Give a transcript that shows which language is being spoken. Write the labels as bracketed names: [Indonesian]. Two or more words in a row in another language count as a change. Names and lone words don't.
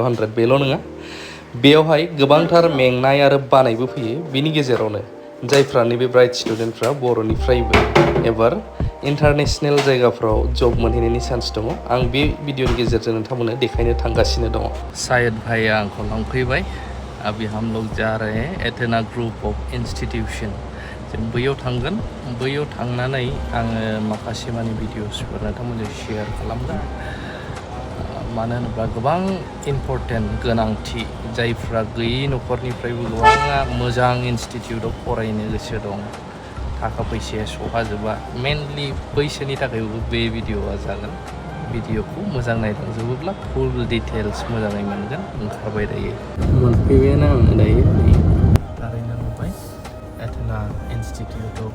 [Bodo] 100 बेल' नङा बेयावहाय गोबांथार मेंनाय आरो बानायबो फैयो बिनि गेजेरावनो जायफ्रा नैबे ब्राइट स्टुडेन्टफ्रा बर'निफ्रायबो एबार इन्टारनेशनेल जायगाफ्राव जब मोनहैनायनि चान्स दङ आं बे भिडिअनि गेजेरजों नोंथांमोननो देखायनो थांगासिनो दङ सायद भाइया आंखौ लांफैबाय [Hindi] अभी हम लोग जा रहे हैं [Bodo] एथेना ग्रुप ऑफ इंस्टीट्यूशन जों बैयाव थांगोन बैयाव थांनानै आङो माखासे माने भिडिअसफोर नोंथांमोनजों शेयार खालामगोन मानो होनोब्ला गोबां इम्परटेन्ट गोनांथि जायफ्रा गैयि न'खरनिफ्रायबो गोबाङा मोजां इनस्टिटिउटआव फरायनो गोसो दं थाखा फैसाया सहाजोबा मेनलि बैसोरनि थाखायबो बे भिडिअआ जागोन भिडिअखौ मोजां नायलांजोबोब्ला [English] full details [Bodo] मोजाङै मोनगोन ओंखारबाय दायो मोनफैबायानो आङो दायो थारैनो नुबाय एथेना इनस्टिटिउट अफ